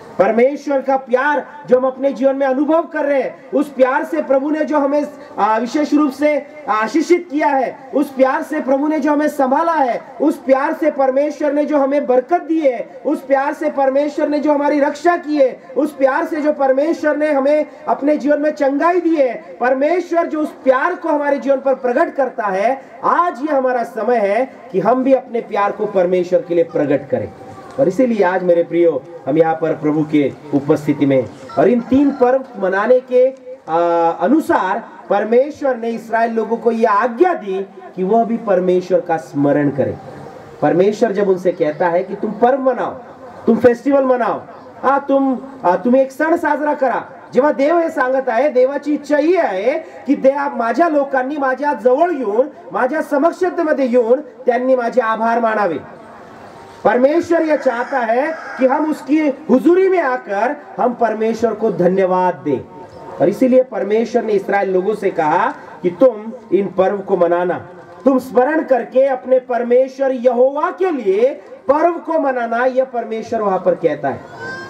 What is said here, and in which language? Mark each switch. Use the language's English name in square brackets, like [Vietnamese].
[Hindi] परमेश्वर का प्यार जो हम अपने जीवन में अनुभव कर रहे हैं, उस प्यार से प्रभु ने जो हमें विशेष रूप से आशीषित किया है, उस प्यार से प्रभु ने जो हमें संभाला है, उस प्यार से परमेश्वर ने जो हमें बरकत दी है, उस प्यार से परमेश्वर ने जो हमारी रक्षा की है, उस प्यार से जो परमेश्वर ने हमें अपने जीवन में चंगाई दी है, परमेश्वर जो उस प्यार को हमारे जीवन पर प्रकट करता है, आज ये हमारा समय है कि हम भी अपने प्यार को परमेश्वर के लिए प्रकट करें। और इसीलिए आज मेरे प्रियो, हम यहाँ पर प्रभु के उपस्थिति में और इन 3 पर्व मनाने के अनुसार परमेश्वर ने इस्राएल लोगों को यह आज्ञा दी कि वह भी परमेश्वर का स्मरण करें। परमेश्वर जब उनसे कहता है कि तुम पर्व मनाओ, तुम फेस्टिवल मनाओ, [Marathi] तुम एक सण साजरा करा, जेव्हा देव हे सांगत आहे, देवाची इच्छा ही आहे की माझ्या लोकांनी माझ्या जवळ येऊन, माझ्या समक्षतेमध्ये येऊन त्यांनी माझे आभार मानावे। [Hindi] परमेश्वर यह चाहता है कि हम उसकी हुजूरी में आकर हम परमेश्वर को धन्यवाद दें। और इसीलिए परमेश्वर ने इस्राएल लोगों से कहा कि तुम इन पर्व को मनाना, तुम स्मरण करके अपने परमेश्वर यहोवा के लिए पर्व को मनाना, यह परमेश्वर वहां पर कहता है।